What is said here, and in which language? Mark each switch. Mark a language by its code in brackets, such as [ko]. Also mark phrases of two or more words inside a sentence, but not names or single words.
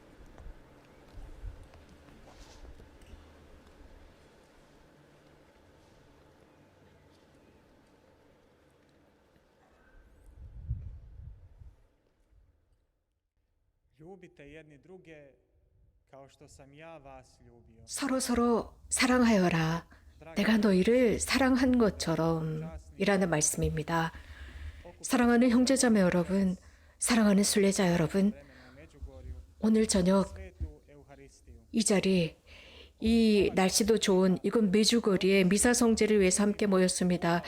[hr] Ljubite jedni druge kao što sam ja vas ljubio. [ko] 서로 사랑하여라. 내가 너희를 사랑한 것처럼 이라는 말씀입니다. 사랑하는 형제자매 여러분, 사랑하는 순례자 여러분, 오늘 저녁 이 자리, 이 날씨도 좋은 이곳 메주거리에 미사 성제를 위해서 함께 모였습니다.